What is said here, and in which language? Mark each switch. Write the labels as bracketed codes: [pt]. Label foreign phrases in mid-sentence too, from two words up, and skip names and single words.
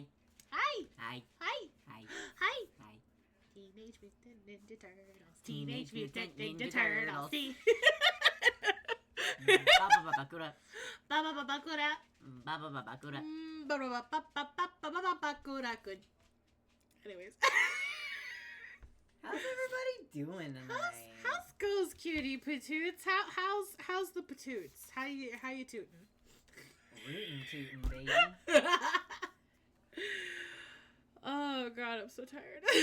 [en] Hi. Hi. Hi. Hi. Hi. Hi. Teenage Mutant Ninja Turtles. Teenage Mutant Ninja Turtles. Baba Bakura. Bakura. Baba Bakura. Bakura. Good. Anyways. How's everybody doing tonight? How's goes, cutie patoots? How's the patoots? How you tootin'? Rootin' tootin', baby. Oh god, I'm so tired.